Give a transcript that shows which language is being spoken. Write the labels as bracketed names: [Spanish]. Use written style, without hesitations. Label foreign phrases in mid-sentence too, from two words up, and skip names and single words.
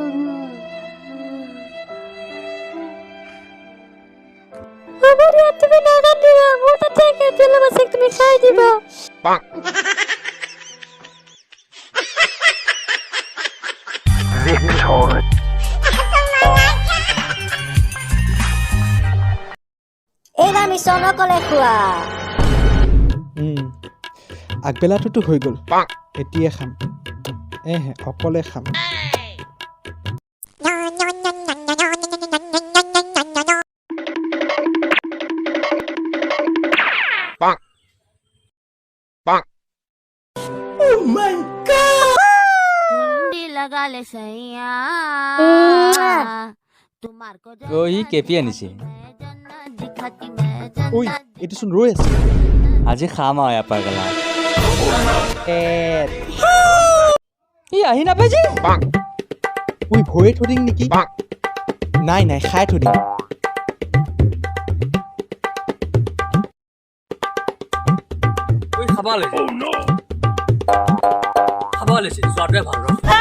[Assamese] হ'ব দিয়া তুমি নাকান্দিবা মোৰ তাতে কেপি অলপ আছে তুমি খাই দিবা এইবাৰ মিছন অকলে খোৱা আগবেলাটোতো হৈ গ'ল এতিয়া খাম অকলে খাম [Hindi] लगा ले सैया तुम्हार को [Assamese] অ' ই কেপি আনিছে [Hindi] दिखाती मैं [Assamese] ঐ এইটোচোন ৰৈ আছে আজি খাম আৰু ইয়াৰ পৰা গেলা ই আহি নাপাই যে ঐ ভয়ে থৈ দিম নেকি নাই খাই থৈ দিম ঐ খাব লৈছে খাব লৈছে যোৱাটোৱে ভাল ৰ